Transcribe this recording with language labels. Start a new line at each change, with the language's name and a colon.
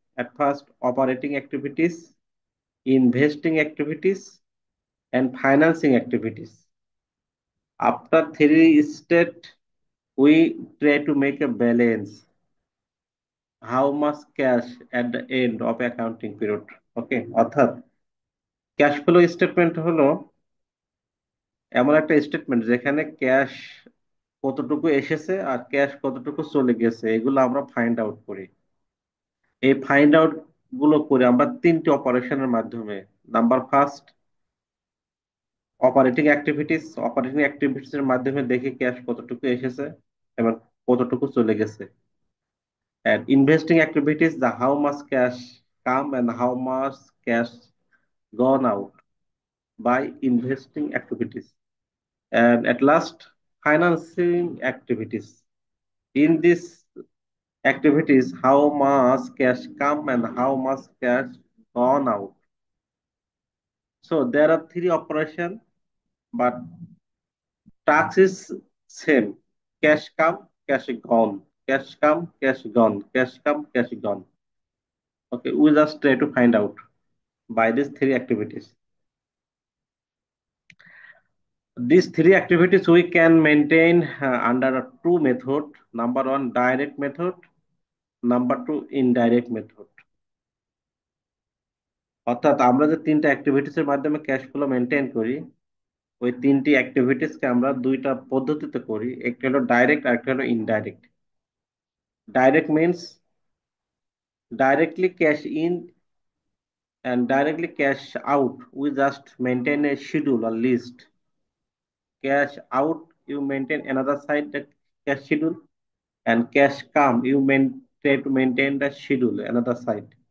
English: At first, operating activities, investing activities, and financing activities. After three state, we try to make a balance. How much cash at the end of accounting period?
Bangla: Okay, অর্থাৎ cash flow statement হলো এমন একটা statement যেখানে cash কতটুকু এসেছে আর cash কতটুকু চলে গেছে এগুলো আমরা ফাইন্ড আউট করি। এই ফাইন্ড আউট গুলো করে আমরা তিনটি অপারেশনের মাধ্যমে, নাম্বার ফার্স্ট অপারেটিং অ্যাক্টিভিটিস এর মাধ্যমে দেখি ক্যাশ কতটুকু এসেছে এবং কতটুকু চলে গেছে।
English: And investing activities, the how much cash come and how much cash gone out by investing activities. And at last, financing activities. In these activities, how much cash come and how much cash gone out. So there are three operations, but tax is same. Cash come, cash gone. Cash come, cash gone. Cash come, cash gone. Okay, we just try to find out by these three activities. These three activities we can maintain under a two method. Number one, direct method. Number two, indirect method.
Bangla: অর্থাৎ আমরা যে তিনটা activities এর মাধ্যমে cash flow maintain করি, ওই তিনটি activities কে আমরা দুইটা পদ্ধতিতে করি, একটা হলো ডাইরেক্ট আর একটা হলো indirect. Direct means
English: directly cash in and directly cash out. We just maintain a schedule or list. Cash out, you maintain another side the cash schedule, and cash come, you try to maintain the schedule another side.